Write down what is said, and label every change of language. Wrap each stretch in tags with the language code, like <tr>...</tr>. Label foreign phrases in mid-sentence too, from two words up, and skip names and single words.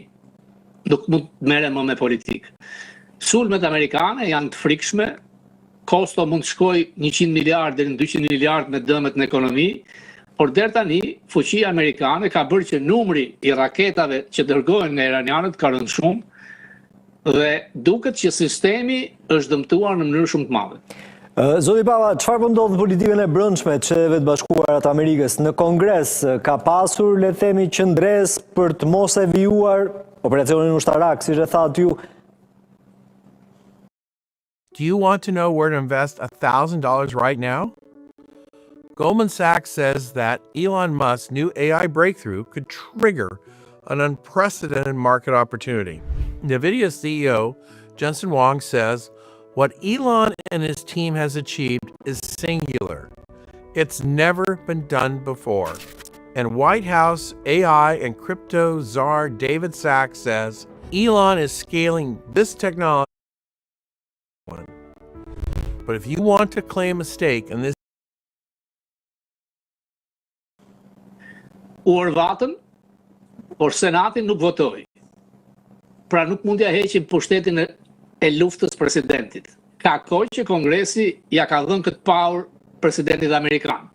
<sq>Nuk mund të merren më me politikë. Sulmet amerikane janë të frikshme, kosto mund të shkojë 100 miliardë deri në 200 miliardë me dëmet në ekonomi, por deri tani fuqia amerikane ka bërë që numri i raketave që dërgohen nga iranianët ka rënë shumë dhe duket që sistemi është dëmtuar në mënyrë shumë të madhe. Zoti Baba, çfarë po ndodh në politikën e brendshme të Shtetet Bashkuara të Amerikës? Në Kongres ka pasur, le të themi, qëndres për të mos e vijuar operacionin ushtarak, siç e thatë ju.</sq> <en>Do you want to know where to invest $1,000 right now? Goldman Sachs says that Elon Musk's new AI breakthrough could trigger an unprecedented market opportunity. NVIDIA CEO Jensen Huang says what Elon and his team has achieved is singular. It's never been done before. And White House AI and crypto czar David Sachs says Elon is scaling this technology. But if you want to claim a stake in this</en> <sq>Urvatën, por Senati nuk votoi. Pra nuk mund t'ja heqim pushtetin e luftës presidentit. Ka kohë që Kongresi ja ka dhënë këtë power presidentit amerikan.</sq>